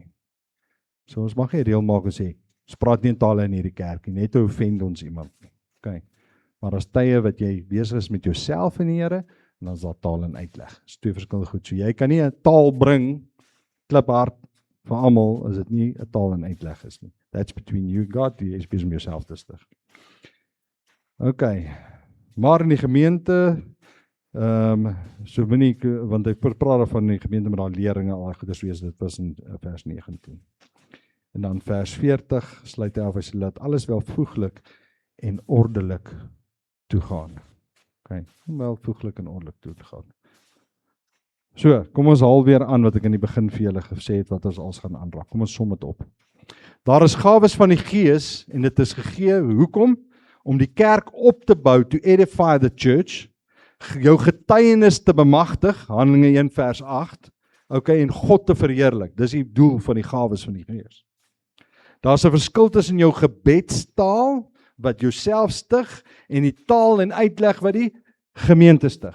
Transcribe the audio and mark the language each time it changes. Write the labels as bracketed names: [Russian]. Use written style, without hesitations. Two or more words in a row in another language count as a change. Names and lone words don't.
[Afrikaans] So ons mag nie reël maak en sê, ons praat nie in tale in hierdie kerk nie, net te offend ons iemand nie. Okay. Maar as tye wat jy besig is met jouself en die Here, dan is daar taal en uitleg. Dit is twee verskillende goed. So jy kan nie 'n taal bring, kliphard vir almal, as dit nie 'n taal en uitleg is nie. [English] That's between you and God, [Afrikaans] jy is besig om jouself te stig. Okay. Maar in die gemeente, so moenie, want ek praat van die gemeente met daai leringe, al goeders wees, dit was in vers 19. En dan vers 40 sluit hy af, hy sê, laat alles welvoeglik en ordelik toegaan. Okay, welvoeglik en ordelik toegaan. So, kom ons haal weer aan wat ek in die begin vir julle gesê het, wat ons als gaan aanraak. Kom ons som dit op. Daar is gawes van die Gees, en dit is gegee, hoekom? Om die kerk op te bou, [English] to edify the church, [Afrikaans] jou getuienis te bemagtig, Handelinge 1 vers 8, okay, en God te verheerlik. Dis die doel van die gawes van die Gees. Daar's 'n verskil tussen jou gebedstaal, wat jouself stig, en die taal en uitleg wat die gemeente stig.